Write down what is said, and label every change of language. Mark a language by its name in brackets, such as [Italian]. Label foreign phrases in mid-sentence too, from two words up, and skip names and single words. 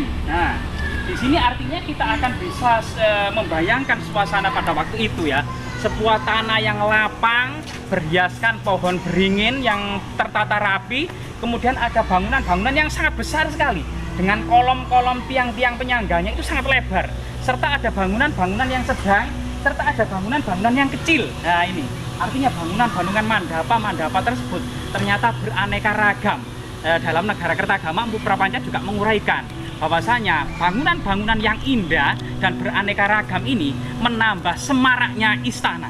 [Indonesian] Nah, di sini artinya kita akan bisa membayangkan suasana pada waktu itu ya. Sebuah tanah yang lapang, berhiaskan pohon beringin yang tertata rapi, kemudian ada bangunan-bangunan yang sangat besar sekali dengan kolom-kolom tiang-tiang penyangganya itu sangat lebar, serta ada bangunan-bangunan yang sedang, serta ada bangunan-bangunan yang kecil. Nah, ini artinya bangunan-bangunan mandapa tersebut ternyata beraneka ragam. Dalam Negara Kertagama, Empu Prapanca juga menguraikan bahwasanya bangunan-bangunan yang indah dan beraneka ragam ini menambah semaraknya istana.